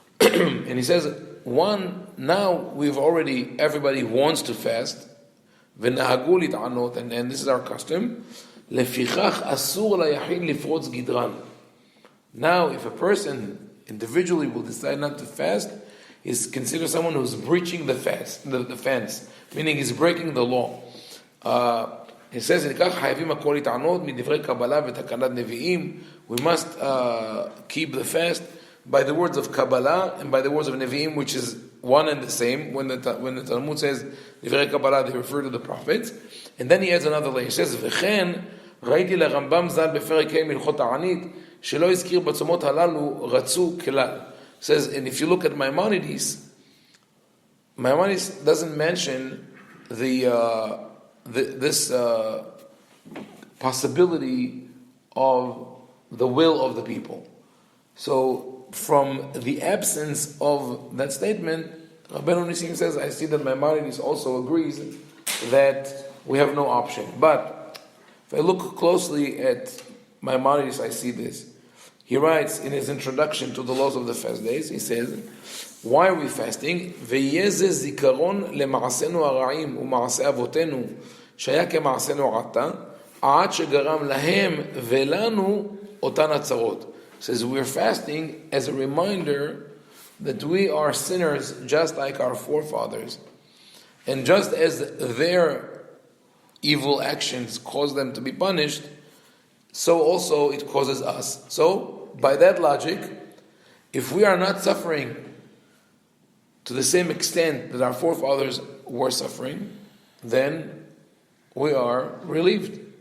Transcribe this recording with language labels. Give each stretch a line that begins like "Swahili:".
English: And he says, now everybody wants to fast,
Hebrew: ונהגו להתענות,
English: and this is our custom,
Hebrew: לפיכך אסור ליחיד לפרוץ גדרן.
English: Now, if a person individually will decide not to fast, is considered someone who's breaching the fence, meaning he's breaking the law. He says,
Hebrew: לכך חייבים הכל להתענות מדברי קבלה ותקנת נביאים.
English: We must keep the fast by the words of Kabbalah and by the words of Nevi'im, which is one and the same. When the Talmud says Divrei Kabbalah, they refer to the prophets. And then he adds another layer. He says,
Hebrew: וכן ראיתי לרמב"ם ז"ל בפרק ה' מהלכות תענית שלא הזכיר בצומות הללו רצו כלל.
English: Says, and if you look at Maimonides doesn't mention this possibility of the will of the people. So from the absence of that statement, Rabbeinu Nisim says, I see that Maimonides also agrees that we have no option. But if I look closely at Maimonides, I see this. He writes in his introduction to the laws of the fast days, he says, why are we fasting?
Hebrew: ויהיה זה זיכרון למעשינו הרעים ומעשי אבותינו שהיה כמעשינו עתה עד שגרם להם ולנו אותן הצרות.
English: Says we're fasting as a reminder that we are sinners just like our forefathers. And just as their evil actions cause them to be punished, so also it causes us. So, by that logic, if we are not suffering to the same extent that our forefathers were suffering, then we are relieved.